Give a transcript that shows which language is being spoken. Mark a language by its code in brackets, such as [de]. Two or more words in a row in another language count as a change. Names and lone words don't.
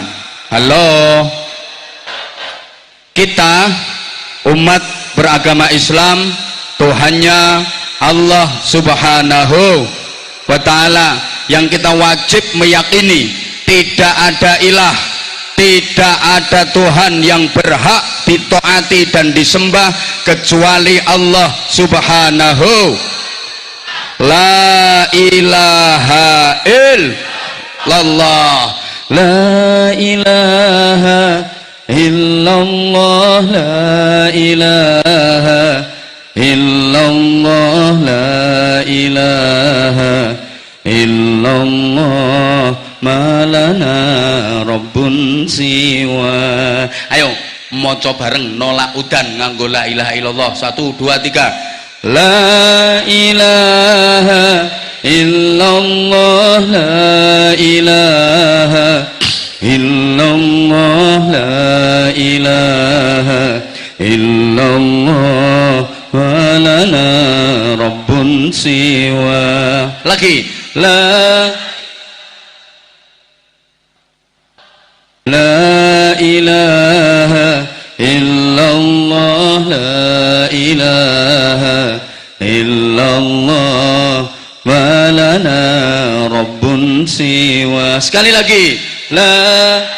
[id] Halo, kita umat beragama Islam, Tuhannya Allah [ar] سبحانه وتعالى, [id] yang kita wajib meyakini tidak ada ilah, tidak ada Tuhan yang berhak ditaati dan disembah kecuali Allah subhanahu. [ar] لا إله إلا الله، لا إله إلا الله، لا إله إلا الله، لا إله إلا الله, ما لنا رب سوى. [jv] Ayo maca bareng nolak udan nganggo [ar] لا إله إلا الله. [jv] 1 2 3. [ar] لا إله إلا الله، لا إله إلا الله، لا إله إلا الله، ولنا رب سوى. Lagi لا إله إلا الله، لا إله إلا الله، ولنا رب سوى. [id] Sekali lagi la